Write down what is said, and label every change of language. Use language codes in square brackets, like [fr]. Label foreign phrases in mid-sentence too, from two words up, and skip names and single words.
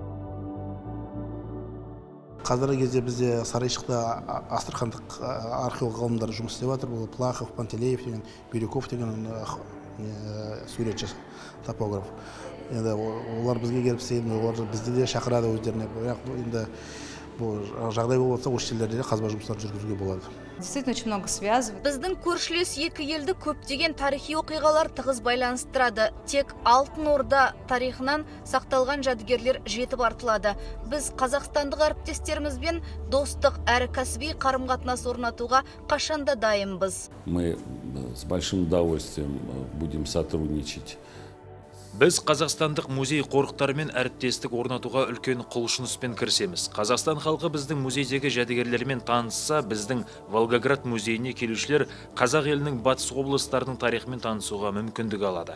[kk] Қазіргі кезде бізде Сарайшықта астрахандық археолог ғалымдар жұмыс істеп жатыр. Бұл Плахов, Пантелеев деген, Бирюков деген суретші, топограф. Енді олар бізге келіп істейді, олар бізді де шақырады өздеріне. Бірақ енді бұл жағдай болып жатса, осы жерлерде де қазба жұмыстарын жүргізуге болады. [ru] Действительно очень много связывает. [kk] Біздің көршілес екі елді көптеген тарихи оқиғалар тығыз байланыстырады. Тек Алтын Орда тарихынан сақталған жәдігерлер жетіп артылады. Біз қазақстандық әріптестерімізбен достық әрі кәсіби қарым-қатынас орнатуға қашанда дайынбыз. [ru] Мы с большим удовольствием будем сотрудничать. [kk] Біз қазақстандық музей қорықтарымен әріптестік орнатуға үлкен құлшыныспен кірісеміз. Қазақстан халқы біздің музейдегі жәдігерлермен танысса, біздің Волгоград музейіне келушілер қазақ елінің батыс облыстарының тарихымен танысуға мүмкіндік алады.